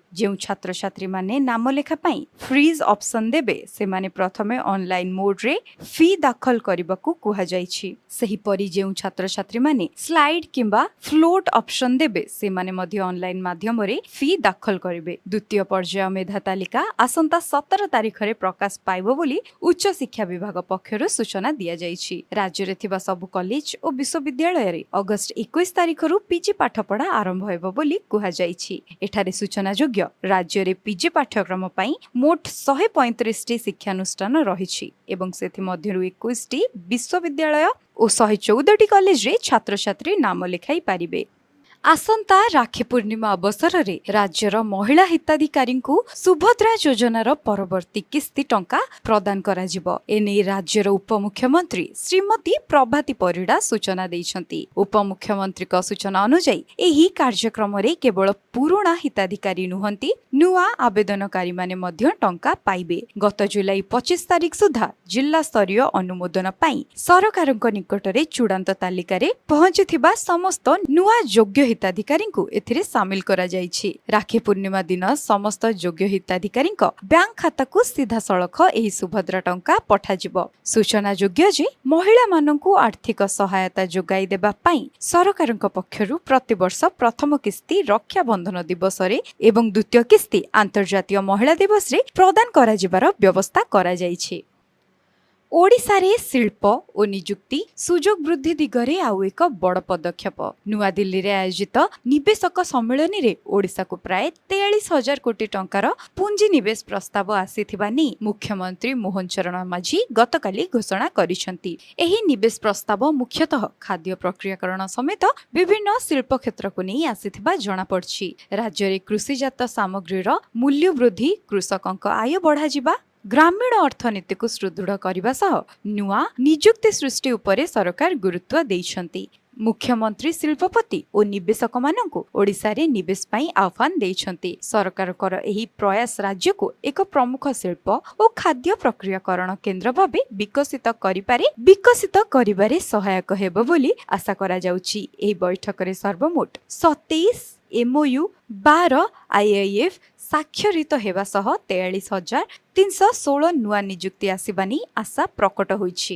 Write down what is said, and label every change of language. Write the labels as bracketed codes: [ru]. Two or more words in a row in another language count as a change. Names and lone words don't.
[or] ଯେଉଁ ଛାତ୍ର ଛାତ୍ରୀ ମାନେ ନାମ ଲେଖା ପାଇଁ [en] freeze option [or] ଦେବେ ସେମାନେ ପ୍ରଥମେ [en] online mode [or] ରେ ଫି ଦାଖଲ କରିବାକୁ କୁହା ଯାଇଛି। ସେହି ପରି ଯେଉଁ ଛାତ୍ର ଛାତ୍ରୀ ମାନେ ସ୍ଲାଇଡ କିମ୍ବା [en] float option [or] ଦେବେ ସେମାନେ ମଧ୍ୟ ଅନଲାଇନ ମାଧ୍ୟମ ରେ ଫି ଦାଖଲ କରିବେ। ଦ୍ୱିତୀୟ ପର୍ଯ୍ୟାୟ ମେଧା ତାଲିକା ଆସନ୍ତା 17 ତାରିଖ ରେ ପ୍ରକାଶ ପାଇବ ବୋଲି ଉଚ୍ଚ ଶିକ୍ଷା ବିଭାଗ ପକ୍ଷରୁ ସୂଚନା ଦିଆ ଯାଇଛି। ରାଜ୍ୟ ରେ ଥିବା ସବୁ କଲେଜ ଓ ବିଶ୍ୱବିଦ୍ୟାଳୟ ରେ ଅଗଷ୍ଟ 21 ତାରିଖରୁ ପିଜି ପାଠପଢ଼ା ଆରମ୍ଭ ହେବ ବୋଲି କୁହା ଯାଇଛି। ଏଠାରେ ସୂଚନା ଯୋଗ୍ୟ ରାଜ୍ୟ ରେ ପିଜି ପାଠ୍ୟକ୍ରମ ପାଇଁ ମୋଟ 135 ଟି ଶିକ୍ଷାନୁଷ୍ଠାନ ରହିଛି ଏବଂ ସେଥି ମଧ୍ୟରୁ 21 ଟି ବିଶ୍ୱବିଦ୍ୟାଳୟ ଓ 114 ଟି କଲେଜ ରେ ଛାତ୍ର ଛାତ୍ରୀ ନାମ ଲେଖାଇ ପାରିବେ। ଆସନ୍ତା ରାଖୀ ପୂର୍ଣ୍ଣିମା ଅବସର ରେ ରାଜ୍ୟର ମହିଳା ହିତାଧିକାରୀ କୁ ସୁଭଦ୍ରା ଯୋଜନାର ପରବର୍ତ୍ତୀ କିସ୍ତି ଟଙ୍କା ପ୍ରଦାନ କରାଯିବ। ଏନେଇ ରାଜ୍ୟର ଉପମୁଖ୍ୟମନ୍ତ୍ରୀ ଶ୍ରୀମତୀ ପ୍ରଭାତୀ ପରିଡ଼ା ସୂଚନା ଦେଇଛନ୍ତି। ଉପମୁଖ୍ୟମନ୍ତ୍ରୀଙ୍କ ସୂଚନା ଅନୁସାରେ ଏହି କାର୍ଯ୍ୟକ୍ରମ ରେ କେବଳ ପୁରୁଣା ହିତାଧିକାରୀ ନୁହନ୍ତି ନୂଆ ଆବେଦନକାରୀ ମାନେ ମଧ୍ୟ ଟଙ୍କା ପାଇବେ। ଗତ ଜୁଲାଇ 25 ତାରିଖ ସୁଦ୍ଧା ଜିଲ୍ଲା ସ୍ତରୀୟ ଅନୁମୋଦନ ପାଇ ସରକାରଙ୍କ ନିକଟରେ ଚୂଡ଼ାନ୍ତ ତାଲିକାରେ ପହଞ୍ଚୁଥିବା ସମସ୍ତ ନୂଆ ଯୋଗ୍ୟ ହିତାଧିକାରୀଙ୍କୁ ଏଥିରେ ସାମିଲ କରା ଯାଇଛି। ରାଖୀ ପୂର୍ଣ୍ଣିମା ଦିନ ସମସ୍ତ ଯୋଗ୍ୟ ହିତାଧିକାରୀଙ୍କ ବ୍ୟାଙ୍କ ଖାତାକୁ ସିଧା ସଳଖ ଏହି ସୁଭଦ୍ରା ଟଙ୍କା ପଠାଯିବ। ସୂଚନା ଯୋଗ୍ୟ ଯେ ମହିଳା ମାନଙ୍କୁ ଆର୍ଥିକ ସହାୟତା ଯୋଗାଇ ଦେବା ପାଇଁ ସରକାରଙ୍କ ପକ୍ଷରୁ ପ୍ରତିବର୍ଷ ପ୍ରଥମ କିସ୍ତି ରକ୍ଷା ବନ୍ଧନ ଦିବସ ରେ ଏବଂ ଦ୍ୱିତୀୟ କିସ୍ତି ଅନ୍ତର୍ଜାତୀୟ ମହିଳା ଦିବସ ରେ ପ୍ରଦାନ କରା ଯିବାର ବ୍ୟବସ୍ଥା କରା ଯାଇଛି। ଓଡ଼ିଶାରେ ଶିଳ୍ପ ଓ ନିଯୁକ୍ତି ସୁଯୋଗ ବୃଦ୍ଧି ଦିଗରେ ଆଉ ଏକ ବଡ଼ ପଦକ୍ଷେପ। ନୂଆ ଦିଲ୍ଲୀ ରେ ଆୟୋଜିତ ନିବେଶକ ସମ୍ମିଳନୀ ରେ ଓଡ଼ିଶା କୁ ପ୍ରାୟ 43,000 କୋଟି ଟଙ୍କାର ପୁଞ୍ଜି ନିବେଶ ପ୍ରସ୍ତାବ ଆସିଥିବା ନେଇ ମୁଖ୍ୟମନ୍ତ୍ରୀ ମୋହନ ଚରଣ ମାଝୀ ଗତକାଲି ଘୋଷଣା କରିଛନ୍ତି। ଏହି ନିବେଶ ପ୍ରସ୍ତାବ ମୁଖ୍ୟତଃ ଖାଦ୍ୟ ପ୍ରକ୍ରିୟାକରଣ ସମେତ ବିଭିନ୍ନ ଶିଳ୍ପ କ୍ଷେତ୍ର କୁ ନେଇ ଆସିଥିବା ଜଣା ପଡ଼ୁଛି। ରାଜ୍ୟ ରେ କୃଷିଜାତ ସାମଗ୍ରୀର ମୂଲ୍ୟ ବୃଦ୍ଧି, କୃଷକଙ୍କ ଆୟ ବଢ଼ା ଯିବା, ଗ୍ରାମୀଣ ଅର୍ଥନୀତି କୁ ସୁଦୃଢ଼ କରିବା ସହ ନୂଆ ନିଯୁକ୍ତି ସୃଷ୍ଟି ଉପରେ ସରକାର ଗୁରୁତ୍ୱ ଦେଇଛନ୍ତି। ମୁଖ୍ୟମନ୍ତ୍ରୀ ଶିଳ୍ପପତି ଓ ନିବେଶକ ମାନଙ୍କୁ ଓଡ଼ିଶା ରେ ନିବେଶ ପାଇଁ ଆହ୍ୱାନ ଦେଇଛନ୍ତି। ସରକାରଙ୍କ ଏହି ପ୍ରୟାସ ରାଜ୍ୟ କୁ ଏକ ପ୍ରମୁଖ ଶିଳ୍ପ ଓ ଖାଦ୍ୟ ପ୍ରକ୍ରିୟାକରଣ କେନ୍ଦ୍ର ଭାବେ ବିକଶିତ କରିବାରେ ସହାୟକ ହେବ ବୋଲି ଆଶା କରା ଯାଉଛି। ଏହି ବୈଠକ ରେ ସର୍ବମୋଟ 27 MOU 12 IIF ସ୍ୱାକ୍ଷରିତ ହେବା ସହ 43,316 ନୂଆ ନିଯୁକ୍ତି ଆସିବାନେଇ ଆଶା ପ୍ରକଟ ହୋଇଛି।